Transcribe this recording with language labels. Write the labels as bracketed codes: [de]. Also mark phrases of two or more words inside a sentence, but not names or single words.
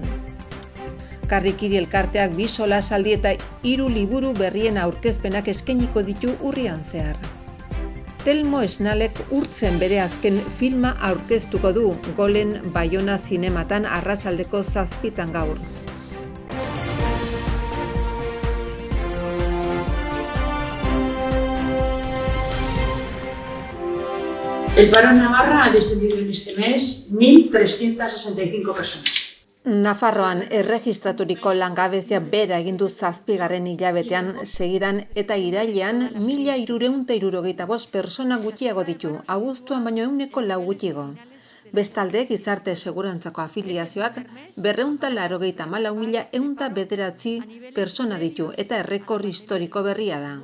[eu] Karrikiri elkarteak 2 solasaldi eta 3 liburu berrien aurkezpenak eskainiko ditu urrian zehar. Telmo Esnalek urtzen bere azken filma aurkeztuko du, Golen Baiona zinematan arratsaldeko 7 gaur. [es] El paro en Navarra ha descendido en este mes 1.365 personas. [eu] Nafarroan erregistraturiko langabezia behera egin du 7. hilabetean segidan eta irailean 1.365 pertsona gutxiago ditu, abuztuan baino 4 gutxiago. Bestalde, gizarte segurantzako afiliazioak 284.109 pertsona ditu eta errekor historiko berria da.